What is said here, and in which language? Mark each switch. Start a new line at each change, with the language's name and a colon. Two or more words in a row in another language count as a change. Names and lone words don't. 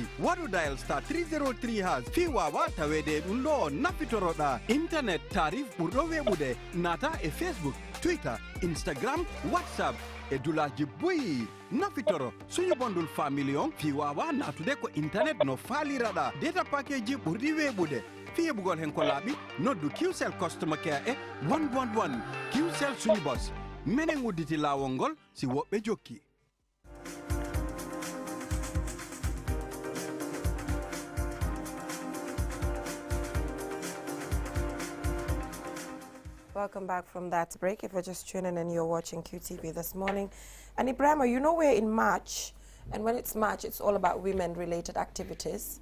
Fula: waɗu dial *303# fi wawa tawede ɗum ɗo nafitoroɗa internet tarif ɓurɗo weɓude nata e Facebook, Twitter, Instagram, WhatsApp e dulaji boyi nafitoro suñu bondul family on fi wawa natude ko internet no faliraɗa
English: data package
Fula: ɓurɗi weɓude fi heɓugol hen ko laaɓi noddu Qcell
English: customer care
Fula: e 111 Qcell suñu boss menen udditi lawol ngol si woɓɓe jokki.
English: Welcome back from that break. If you're just tuning in, you're watching QTV this morning. And Ibrahima, you know we're in March, and when it's March, it's all about women-related activities.